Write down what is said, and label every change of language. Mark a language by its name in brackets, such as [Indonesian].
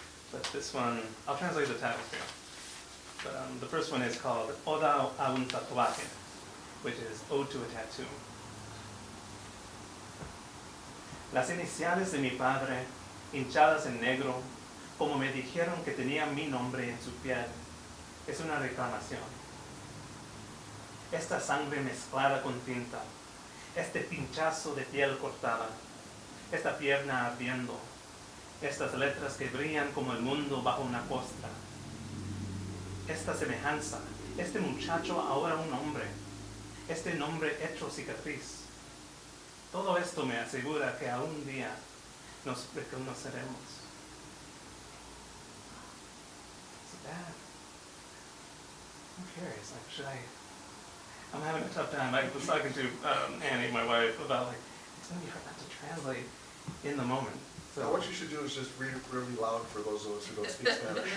[English] But this one, I'll translate the titles for y'all. But the first one is called [Spanish] Oda a un tatuaje, [English] which is Ode to a Tattoo. [Spanish] Las iniciales de mi padre, hinchadas en negro, como me dijeron que tenía mi nombre en su piel, es una reclamación. Esta sangre mezclada con tinta, este pinchazo de piel cortada, esta pierna ardiendo, estas letras que brillan como el mundo bajo una costra, esta semejanza, este muchacho ahora un hombre, este nombre hecho cicatriz. Todo esto me asegura que algún día nos reconoceremos. [English] So that, I'm curious, like, should I'm having a tough time. I was talking to Annie, my wife, about like, it's going to be hard not to translate in the moment. So Now what you should do is just read it really loud for those of us who don't speak Spanish.